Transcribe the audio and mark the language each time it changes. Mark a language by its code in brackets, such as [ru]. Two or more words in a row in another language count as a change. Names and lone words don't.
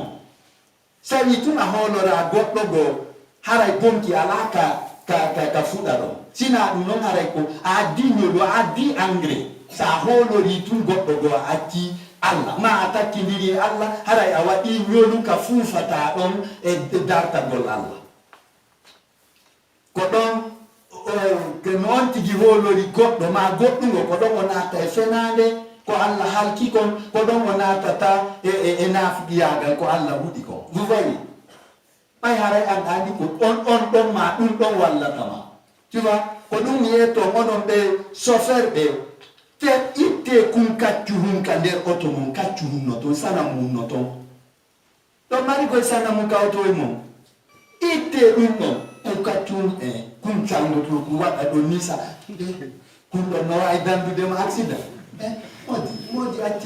[ff] Sawi tun a hoolora goɗɗo go haray bonki ala ka fuɗa ɗon sina ɗum noon haray ko a addi ñolu a addi engrais sa hoolori tun goɗɗo go a acci allah ma a takkidiri e allah haray a waɗi ñolu ka fuufata ɗon e dartagol allah ko ɗon no on tigi hoolori goɗɗo ma goɗɗugo ko ɗon o natta e fenande ko allah halki kon ko ɗon o natata e nafɗiyagal ko allah huɗi kon [fr] vous voyez [ff] ɓay haray an andi ko on ɗon ma ɗum ɗon wallatama [fr] tu vois [ff] ko ɗum yeeto onon ɓe chauffeur ɓe te itte kum kaccu hum ka nder oto mum kaccu hum no toon sana mum no toon ɗon mari koye sana mum kawto e mum itte ɗum ɗon e kaccu hum kum caldoto kum waɗa ɗo nisa kum ɗon no wawi dandudema accident modi